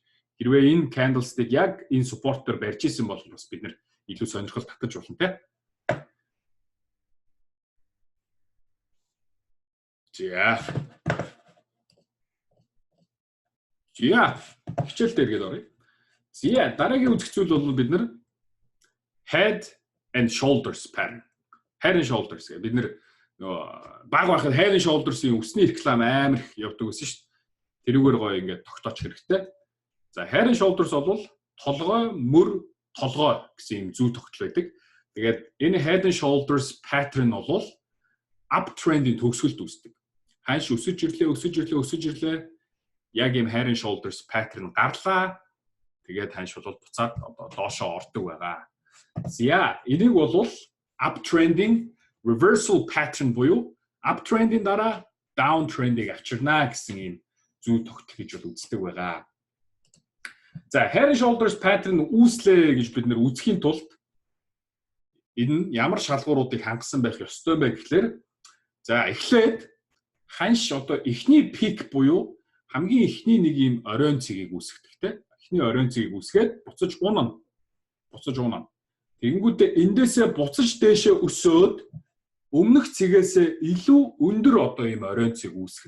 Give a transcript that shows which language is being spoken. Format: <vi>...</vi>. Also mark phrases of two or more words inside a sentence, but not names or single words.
<mn>Хэрвээ энэ candlestick яг энэ supporter барьж исэн бол бас бид нэр илүү сонирхол татаж болно те. За. Хичээл дээр гээд оръё. За дараагийн үзэх зүйл бол бид нэр</mn> <en>head and shoulders pattern. Head and shoulders</en> <mn>гэх бид нэр баг байхад</mn> <en>head and shoulders-</en> <mn>ийн үсний реклам амар их явдаг гэсэн шүү дээ. Тэрүүгээр гоё ингээд тогтооч хэрэгтэй. За</mn> <en>head and shoulders</en> <mn>бол толгой, мөр, толгой гэсэн юм зүй тогтол байдаг. Тэгээд энэ</mn> <en>head and shoulders pattern</en> <mn>бол uptrend-ийн төгсгөлд үүсдэг. Ханш өсөж ирлээ. Яг юм</mn> <en>head and shoulders pattern</en> <mn>гарлаа. Тэгээд ханш бол буцаад одоо доошоо ордог байгаа. За энийг бол</mn> <en>uptrending reversal pattern</en> <mn>буюу uptrend-ийн дараа downtrend-ийг авчирнаа гэсэн юм зүй тогтол гэж бол үздэг байгаа. За head and shoulders pattern үүслээ гэж бид нэр үзэхийн тулд энэ ямар шалгууруудыг хангасан байх ёстой бэ гэхлээр за эхлээд ханш одоо эхний пик буюу хамгийн эхний нэг юм оройн цэгийг үүсгэх те. Эхний оройн цэгийг үүсгээд буцаж унана. Тэгэнгүүтээ эндээсээ буцаж дээшээ өсөөд өмнөх цэгээсээ илүү өндөр одоо ийм оройн цэг үүсгэх.</mn>